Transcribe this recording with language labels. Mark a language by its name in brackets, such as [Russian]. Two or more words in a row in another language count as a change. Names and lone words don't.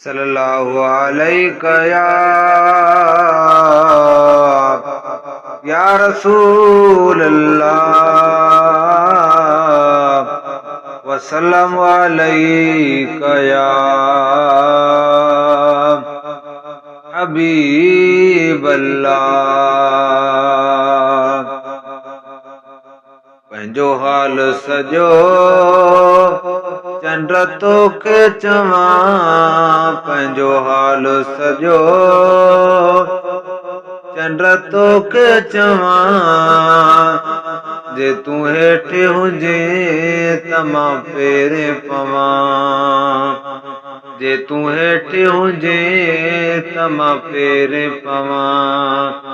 [Arabic] صلی اللہ علیہ یا، یا رسول اللہ، وسلم علیک یا حبیب اللہ۔ [Sindhi] پنهنجو حال سڄو چنڊ توکي چوان، پنهنجو حال سڄو چنڊ توکي چوان، جي تون هيٺ هجين ته مان پيرين پوان، جي تون هيٺ هجين ته مان پيرين پوان۔